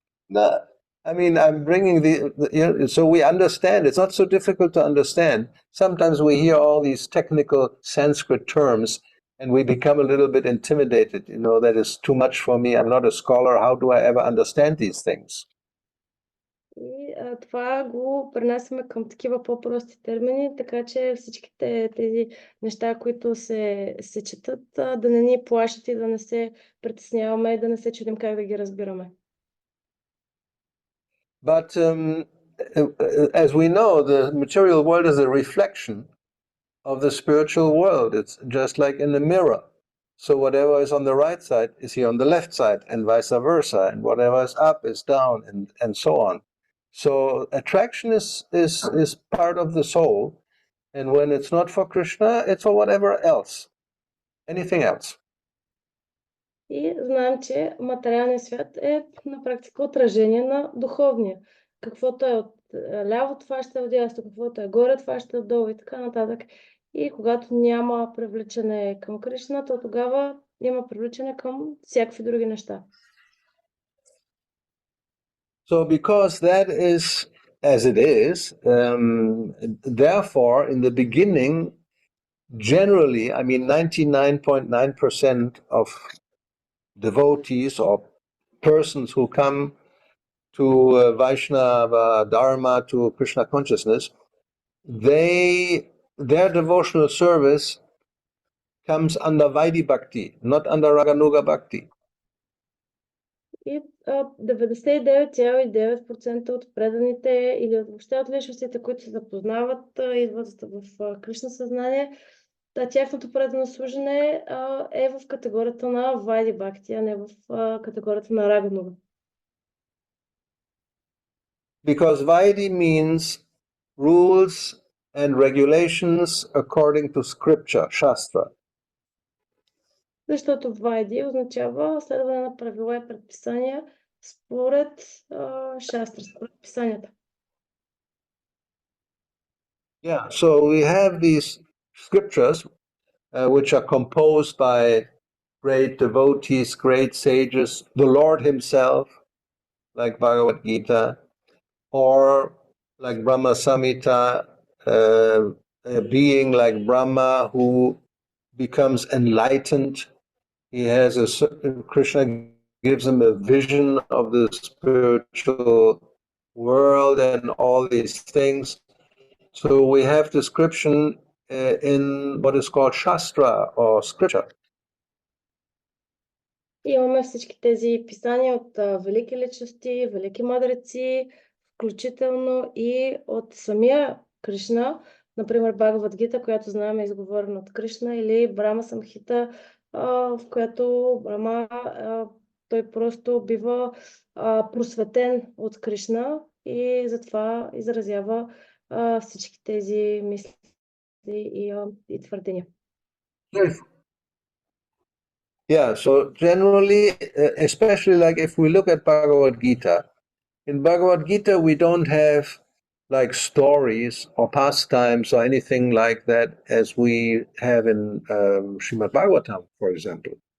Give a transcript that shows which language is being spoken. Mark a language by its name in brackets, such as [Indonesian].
[English] No, I mean, I'm bringing so we understand. It's not so difficult to understand. Sometimes we hear all these technical Sanskrit terms and we become a little bit intimidated. That is too much for me. I'm not a scholar. How do I ever understand these things? [Bulgarian] И това го пренасяме към такива по-прости термини, така че всичките тези неща, които се четат, да не ни плашат и да не се притесняваме и да не се чудим как да ги разбираме. [English] But as we know, the material world is a reflection of the spiritual world. It's just like in a mirror. So whatever is on the right side is here on the left side, and vice versa. And whatever is up is down, and so on. So attraction is part of the soul. And when it's not for Krishna, it's for whatever else. Anything else. [Bulgarian] И знаем, че материалният свят е на практика отражение на духовния. Каквото е от ляво, това ще е от дясно, каквото е горе, това ще е отдолу и така нататък. И когато няма привличане към Кришна, то тогава има привличане към всякакви други неща. [English] So because that is as it is, therefore, in the beginning, generally, I mean, 99.9% of devotees or persons who come to Vaishnava Dharma, to Krishna consciousness, their devotional service comes under Vaidhi-bhakti, not under Ragānuga bhakti. [Bulgarian] И 99,9% от преданите или въобще от личностите, които се запознават, идват в Кришна съзнание, тяхното предано служене е в категорията на Vaidhi-bhakti, а не в категорията на Ragānuga. [English] Because Vaidhi means rules and regulations according to scripture, shastra. [Bulgarian] Защото Вайди означава следване на правила и предписания според шастра, според писанията. [English] Yeah, so we have these scriptures which are composed by great devotees, great sages, the Lord himself, like Bhagavad Gita, or like Brahma Samhita, a being like Brahma who becomes enlightened. He has Krishna gives him a vision of the spiritual world and all these things. So we have description in what is called Shastra or scripture. [Bulgarian] Имаме всички тези писания от велики личности, велики мъдреци, включително и от самия Кришна, например Бхагавад Гита, която знаем е изговорена от Кришна, или Брама Самхита, в която Брама той просто бива просветен от Кришна и затова изразява всички тези мисли и твърдения. [English] Yeah, so generally, especially like if we look at Bhagavad Gita, in Bhagavad Gita we don't have like stories or pastimes or anything like that as we have in Srimad Bhagavatam, for example.